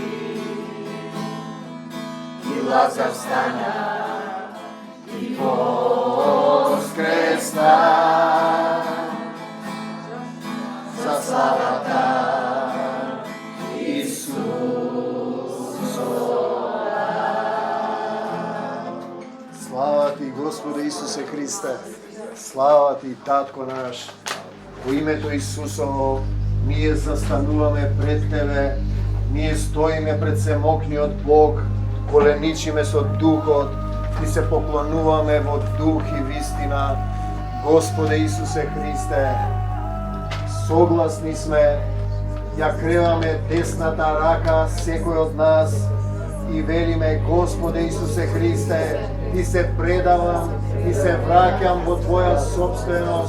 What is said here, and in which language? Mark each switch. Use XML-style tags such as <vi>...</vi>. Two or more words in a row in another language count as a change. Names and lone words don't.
<mk>I Lazar stana i voskresna, za slavata Isusova. Slava ti, Gospode Isuse Hriste, slava ti, Tatko naš. U imето Исусово ние застануваме пред Тебе, ние стоиме пред Всемогниот Бог, коленичиме со Духот, Ти се поклонуваме во Дух и вистина. Господе Исусе Христе, согласни сме, ја креваме десната рака секој од нас и велиме: Господе Исусе Христе, Ти се предавам, Ти се враќам во Твоја собственост.</mk>